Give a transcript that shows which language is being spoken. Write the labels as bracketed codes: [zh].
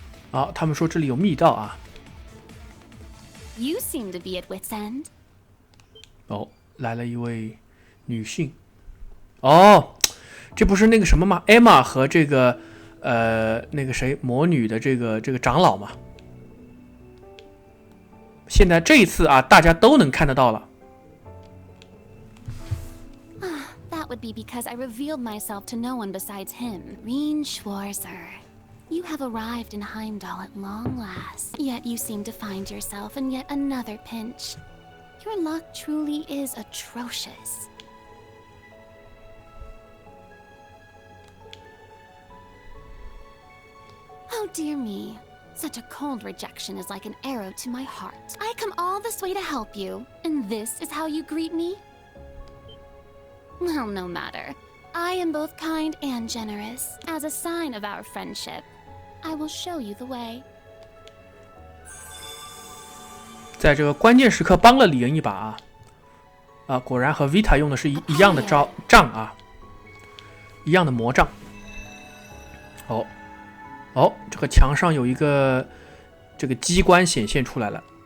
[zh] 好，他们说这里有密道啊。 [en] You seem to be at wit's end. [zh] 哦，来了一位女性。哦，这不是那个什么吗 ？Emma 和这个那个谁魔女的这个长老嘛。现在这一次啊，大家都能看得到了。 [en] That would be because I revealed myself to no one besides him, Reen Schwarzer. You have arrived in Heimdall at long last, yet you seem to find yourself in yet another pinch. Your luck truly is atrocious. Oh dear me. Such a cold rejection is like an arrow to my heart. I come all this way to help you, and this is how you greet me? Well, no matter. I am both kind and generous. As a sign of our friendship, I will show you the way. [zh] 在这个关键时刻帮了李恩一把啊！果然和 Vita 用的是一样的杖啊，一样的魔杖。哦，这个墙上有一个这个机关显现出来了。